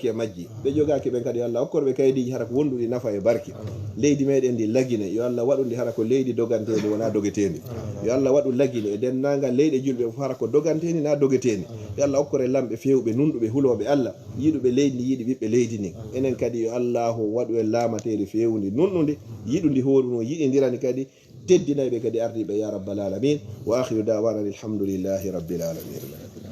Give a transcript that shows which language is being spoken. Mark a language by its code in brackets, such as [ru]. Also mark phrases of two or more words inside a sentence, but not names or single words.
[ff] e majji ɓe jogaki ɓen kadi yo Allah okkorɓe kaydiji hara ko wonduɗi nafa e barki leydi meɗen ndi lagine yo Allah waɗu ndi hara ko leydi dogantedi wona dogetedi yo Allah waɗu lagine e dennagal leyɗe julɓe fof hara ko doganteni na dogeteni yo Allah okkore lamɓe fewɓe nunɗuɓe huloɓe Allah yiɗuɓe leydi ndi yiɗi ɓiɓɓe leydi ni enen kadi yo Allah waɗu en laamatedi fewndi nunɗude yiɗundi horuno yiɗidirani kadi teddinayɓe kadi ardiɓe [ar] يا رب العالمين وآخر دعوانا الحمد لله رب العالمين